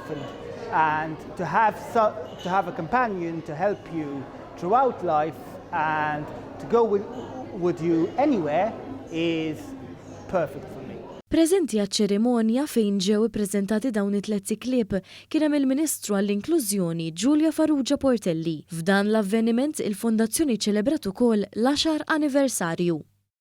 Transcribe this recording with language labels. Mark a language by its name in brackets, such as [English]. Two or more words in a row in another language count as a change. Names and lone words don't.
[English] And to have a companion to help you throughout life and to go with you anywhere is perfect for me. [Maltese] Preżenti għaċ-ċerimonja fejn ġew ippreżentati dawn it-tliet klib kien hemm il-Ministru għall-Inklużjoni Giulia Farrugia Portelli. F'dan l-avveniment il-Fondazzjoni ċelebrat ukoll l-10 anniversarju.